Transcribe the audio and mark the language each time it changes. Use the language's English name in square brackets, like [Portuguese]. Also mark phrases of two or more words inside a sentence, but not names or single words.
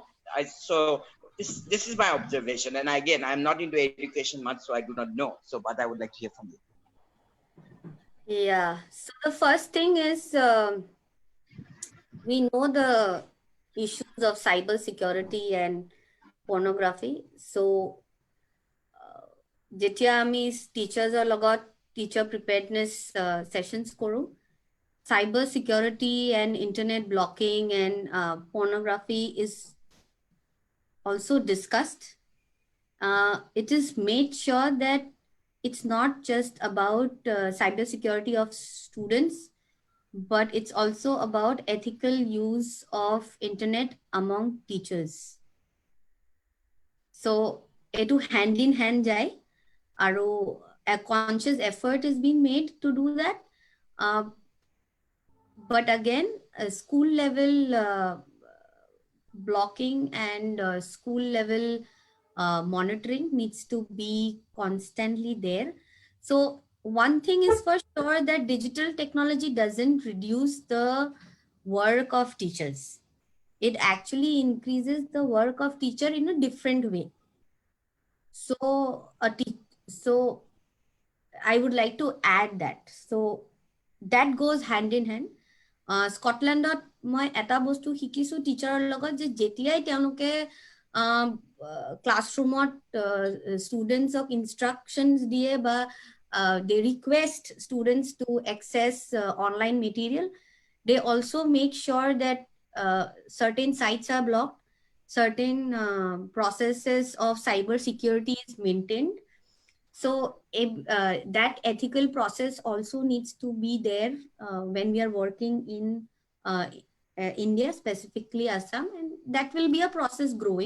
[English] So this is my observation, and again, I'm not into education much, so I do not know. So, but I would like to hear from you. Yeah, so the first thing is, we know the issues of cyber security and pornography. [Assamese] So যেতিয়া আমি টিচাৰ্ছৰ লগত [English] teacher preparedness sessions [Assamese] কৰোঁ, [English] cyber security and internet blocking and pornography is also discussed. It is made sure that it's not just about cyber security of students, but it's also about ethical use of internet among teachers. So etu hand in hand [Assamese] যায়, আৰু [English] a conscious effort is being made to do that. But again, school level blocking and school level monitoring needs to be constantly there. So one thing is for sure, that digital technology doesn't reduce the work of teachers. It actually increases the work of teacher in a different way. So, so I would like to add that. So that goes hand in hand. [Assamese] স্কটলেণ্ডত মই এটা বস্তু শিকিছোঁ টিচাৰৰ লগত যে যেতিয়াই তেওঁলোকে [English] classroomত studentsক instructions [Assamese] দিয়ে বা [English] they request students to access online material, they also make sure that certain sites are blocked, certain processes of cyber security is maintained. So that ethical process also needs to be there when we are working in India, specifically Assam, and that will be a process growing.